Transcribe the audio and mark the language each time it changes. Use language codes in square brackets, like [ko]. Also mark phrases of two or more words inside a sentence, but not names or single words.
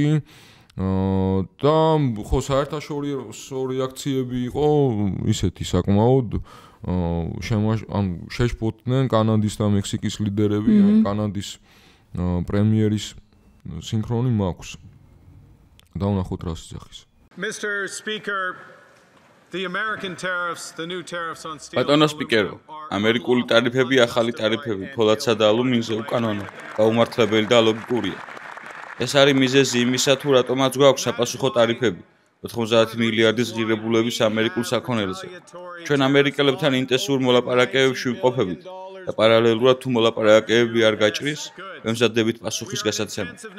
[ka] და ხო საერთაშორისო რეაქციები იყო ისეთი საკმაოდ შეშფოთდნენ კანადის და მექსიკის ლიდერები, კანადის პრემიერის სინქრონი მაქვს. და ვნახოთ რა სიძახის. [en] Mr. Speaker, the American tariffs, the new tariffs on steel. [ka] ბატონო სპიკერო, ამერიკული ტარიფები, ახალი ტარიფები ფოლადსა და ალუმინზე უკანონო, გაუმართლებელი და ლოგიკურია. ეს არის მიზეზი იმისა, თუ რატომაც გვაქვს საპასუხო ტარიფები 90 მილიარდის ღირებულების ამერიკულ საქონელზე. ჩვენ ამერიკელებთან ინტენსიურ მოლაპარაკებებში ვიმყოფებით და პარალელურად თუ მოლაპარაკებები არ გაჭრის, ვემზადდებით პასუხის გასაცემად.